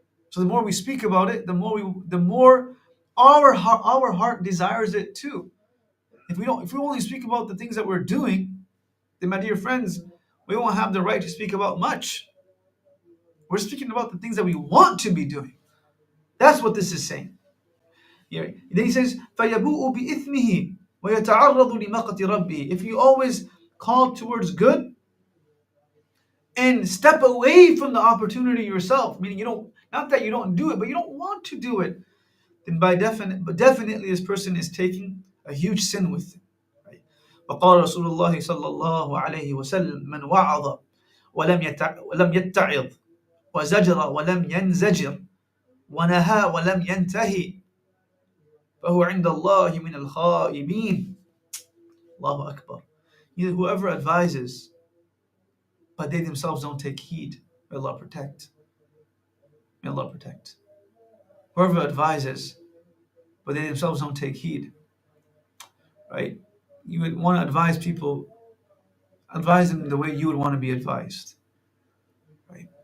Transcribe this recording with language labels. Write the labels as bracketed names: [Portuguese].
[English] So the more we speak about it, the more our heart desires it too. If we only speak about the things that we're doing, then my dear friends, we won't have the right to speak about much. We're speaking about the things that we want to be doing. That's what this is saying. Yeah. Then he says, [Arabic] فَيَبُوءُ بِإِثْمِهِ وَيَتَعَرَّضُ لِمَقَةِ رَبِّهِ. [English] If you always call towards good and step away from the opportunity yourself, meaning not that you don't do it, but you don't want to do it, then definitely this person is taking a huge sin with it. Right? [Arabic] وقال رسول الله صلى الله عليه وسلم من وعظ ولم يتعظ وزجر ولم ينزجر ونهى ولم ينتهي فهو عند الله من الخائبين. Allahu Akbar. [English] Whoever advises, but they themselves don't take heed, may Allah protect. May Allah protect. Whoever advises, but they themselves don't take heed, right? You would want to advise people, advise them the way you would want to be advised, right?